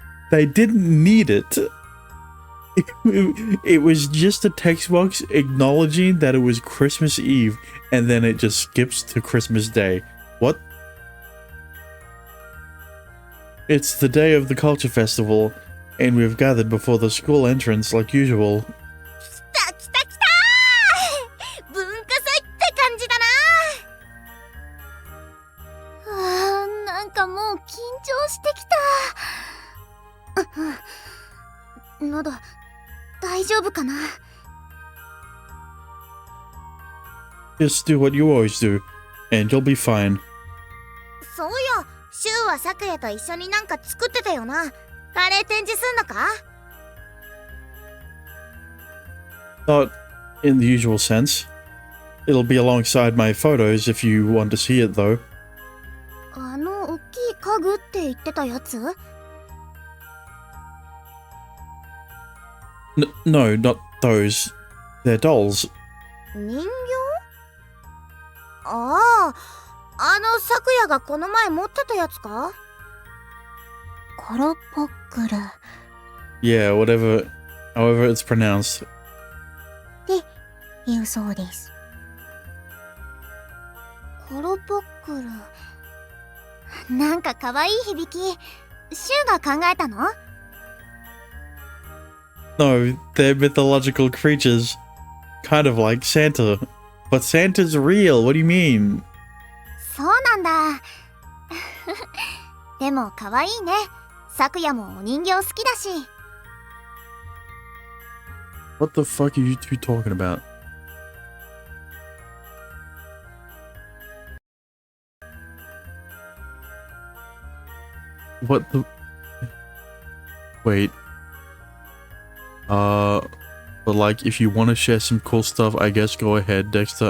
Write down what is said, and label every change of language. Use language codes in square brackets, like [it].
[en] They didn't need it. It was just a text box acknowledging that it was Christmas Eve, and then it just skips to Christmas Day. What? It's the day of the culture festival, and we've gathered before the school entrance like usual. [ja] 来た来た来たー、文化祭って感じだな。なんかもう緊張してきた。喉大丈夫かな。 [en] Just do what you always do, and you'll be fine. [ja] そうよ、シュウはサクヤと一緒になんか作ってたよな。カレー展示すんのか？ [en] Not in the usual sense. It'll be alongside my photos if you want to see it though. [ja] あの大きい家具って言ってたやつ？ [en] No, not those. They're dolls. [ja] 人形？ああ、あのサクヤがこの前持ってたやつか？コロポックル。 [en] Yeah, however it's pronounced. [ja] 言うそうです。コロポックル。なんか可愛い響き。シュウが考えたの？ [en] No, they're mythological creatures. Kind of like Santa. But Santa's real, what do you mean? [ja] そうなんだ。でも可愛いね。サクヤもお人形好きだし。 [en] What the fuck are you two talking about? What the... Wait. But like, if you want to share some cool stuff, I guess go ahead, Dexter.